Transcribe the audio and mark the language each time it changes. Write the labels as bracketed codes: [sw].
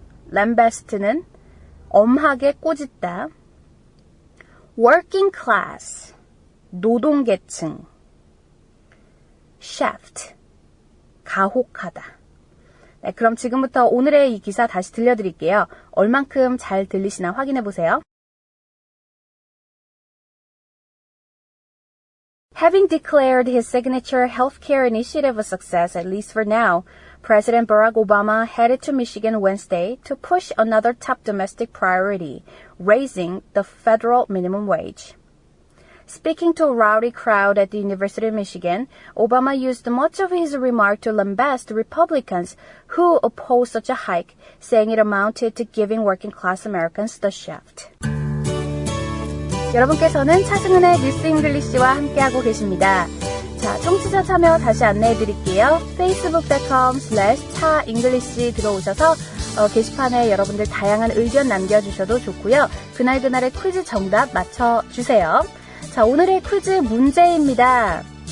[ko] lambast는 엄하게 꼬짓다. [en] working class, [ko] 노동계층. shaft, 가혹하다. 네, 그럼 지금부터 오늘의 이 기사 다시 들려드릴게요. 얼만큼 잘 들리시나 확인해 보세요. [en] Having declared his signature healthcare initiative a success, at least for now, President Barack Obama headed to Michigan Wednesday to push another top domestic priority, raising the federal minimum wage. Speaking to a rowdy crowd at the University of Michigan, Obama used much of his remark to lambast Republicans who opposed such a hike, saying it amounted to giving working-class Americans the shaft. [ko] 여러분께서는 차승은의 뉴스 잉글리시와 함께하고 계십니다. 자, 청취자 참여 다시 안내해드릴게요. facebook.com/차잉글리시 들어오셔서 게시판에 여러분들 다양한 의견 남겨주셔도 좋고요. 그날그날의 퀴즈 정답 맞춰주세요. 자, 오늘의 퀴즈 문제입니다.